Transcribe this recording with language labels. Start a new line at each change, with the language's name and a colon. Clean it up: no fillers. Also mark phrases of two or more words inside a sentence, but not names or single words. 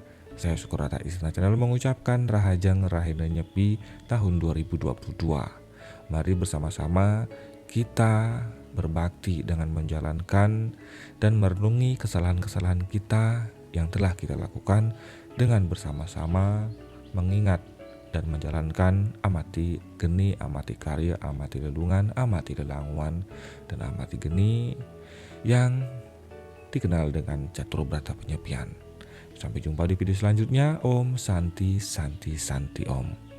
Indonesian: Saya Sukurata Istana Channel mengucapkan
Balinese: Rahajang Rahina Nyepi
Indonesian: tahun 2022. Mari bersama-sama kita berbakti dengan menjalankan dan merenungi kesalahan-kesalahan kita yang telah kita lakukan dengan bersama-sama mengingat dan menjalankan amati geni, amati karya, amati lelungan, amati lelangwan, dan amati geni yang dikenal dengan Catur Berata Penyepian. Sampai jumpa di video selanjutnya.
Sanskrit: Om Santi Santi Santi Om.